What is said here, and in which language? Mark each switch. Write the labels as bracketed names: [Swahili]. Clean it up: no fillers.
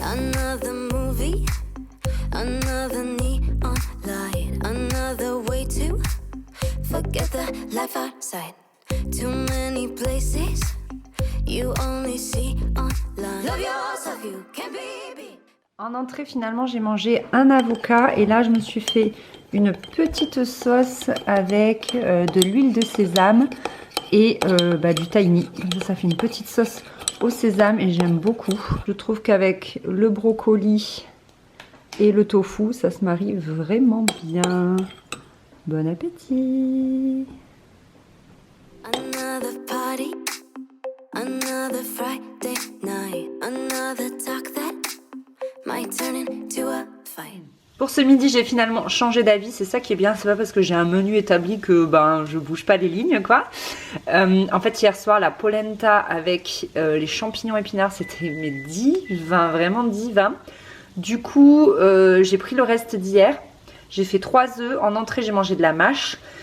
[English] Another movie, another neon light, another way to forget the life outside. Too many places you only see online. Love yourself, you can be. [French] En entrée, finalement, j'ai mangé un avocat et là, je me suis fait une petite sauce avec de l'huile de sésame et du tahini. Ça fait une petite sauce au sésame et j'aime beaucoup. Je trouve qu'avec le brocoli et le tofu, ça se marie vraiment bien. Bon appétit! [English] Another party, another Friday night, another talk that might turn into a fight. [French] Pour ce midi, j'ai finalement changé d'avis, c'est ça qui est bien, c'est pas parce que j'ai un menu établi que je bouge pas les lignes quoi. En fait hier soir la polenta avec les champignons épinards c'était mes 10-20, vraiment 10-20. Du coup j'ai pris le reste d'hier, j'ai fait 3 œufs, en entrée j'ai mangé de la mâche.